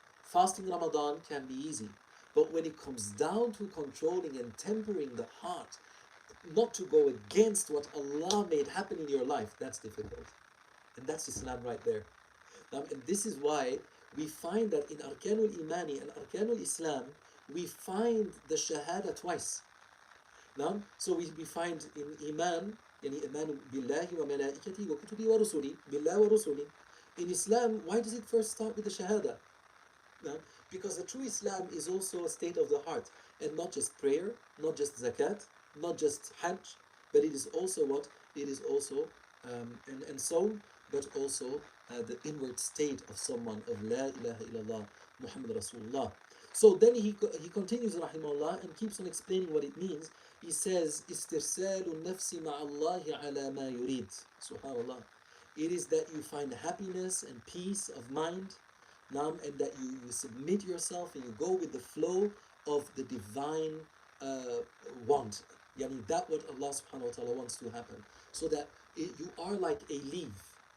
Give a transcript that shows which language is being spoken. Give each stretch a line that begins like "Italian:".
English: Fasting Ramadan can be easy. But when it comes down to controlling and tempering the heart, not to go against what Allah made happen in your life, that's difficult. And that's Islam right there. And this is why we find that in Arkanul Imani and Arkanul Islam, we find the Shahada twice. So we find in Iman,
Arabic: يعني إيمان بالله وملائكته وكتبه ورسله بالله ورسله.
English: In Islam, why does it first start with the Shahada? Because the true Islam is also a state of the heart, and not just prayer, not just zakat, not just hajj, but it is also what? It is also and so, but also the inward state of someone of La ilaha illallah Muhammad Rasulullah. So then he continues rahimahullah and keeps on explaining what it means. He says,
Arabic: استرسال النفس مع الله على ما يريد. Subhanallah.
English: It is that you find happiness and peace of mind, and that you submit yourself and you go with the flow of the divine want. Yani that what Allah subhanahu wa ta'ala wants to happen. So that you are like a leaf.